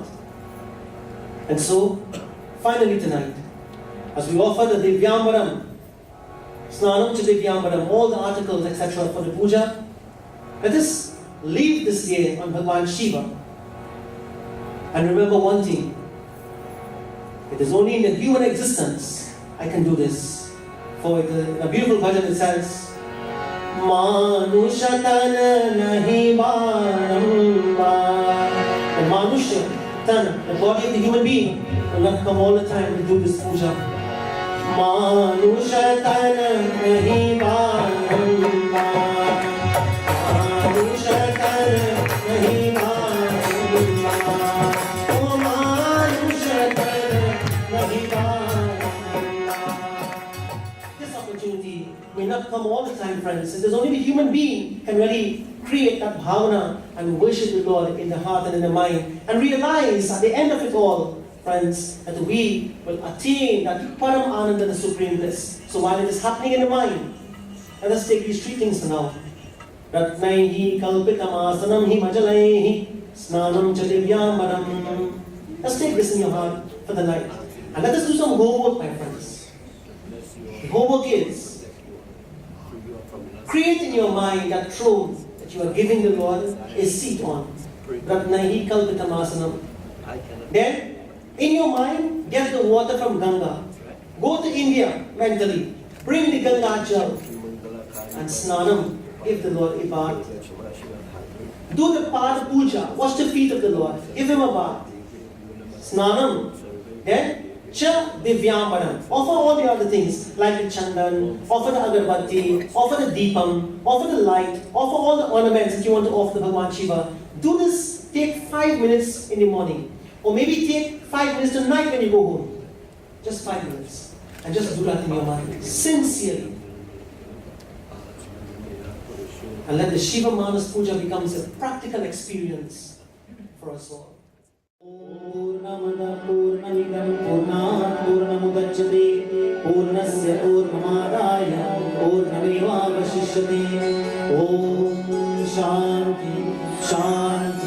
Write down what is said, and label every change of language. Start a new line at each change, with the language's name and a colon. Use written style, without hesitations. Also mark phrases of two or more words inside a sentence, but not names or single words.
English: And so, finally tonight, as we offer the Divyambaram,
Sanskrit: स्नानं च दिव्याम्बरम्,
English: all the articles, etc. for the puja, let us leave this day on Bhagavan Shiva. And remember one thing, it is only in the human existence I can do this. For in a beautiful bhajan it says,
Hindi: मनुषतन नहिं बारम्बा.
English: The Manusha, Tan, the body of the human being, will not come all the time to do this puja.
Hindi: मनुषतन नहिं बारम्बा. मनुषतन नहिं बारम्बा. ओह मनुषतन नहिं बारम्बा.
English: This opportunity may not come all the time, friends. It is only the human being can really create that bhavana and worship the Lord in the heart and in the mind, and realize at the end of it all, friends, that we will attain that
Sanskrit: param ananda,
English: the supreme bliss. So while it is happening in the mind, let us take these three things for now.
Sanskrit: रत्नैः कल्पितमासनं हिमजलैः स्नानं च दिव्याम्बरम्.
English: Let's take this in your heart for the night. And let us do some homework, my friends. The homework is, create in your mind that throne that you are giving the Lord a seat on.
Sanskrit: Ratnaihi kalpitamasanam.
English: Then, in your mind, get the water from Ganga. Go to India mentally. Bring the Ganga jal and snanam. Give the Lord a bath. Do the part of puja. Wash the feet of the Lord. Give Him a bath. Snanam. Then,
Sanskrit: च दिव्याम्बरम्.
English: Offer all the other things like the chandan, offer the agarbatti, offer the deepam, offer the light, offer all the ornaments that you want to offer to Bhagavan Shiva. Do this, take 5 minutes in the morning. Or maybe take 5 minutes tonight when you go home. Just 5 minutes. And just do that in your mind. Sincerely. And let the Shiva Manas Puja becomes a practical experience for us all.
Sanskrit: पूर्णमदः पूर्णमिदं पूर्णात् पूर्णमुदच्यते पूर्णस्य पूर्णमादाय पूर्णमेव अवशिष्यते ॐ शान्तिः शान्तिः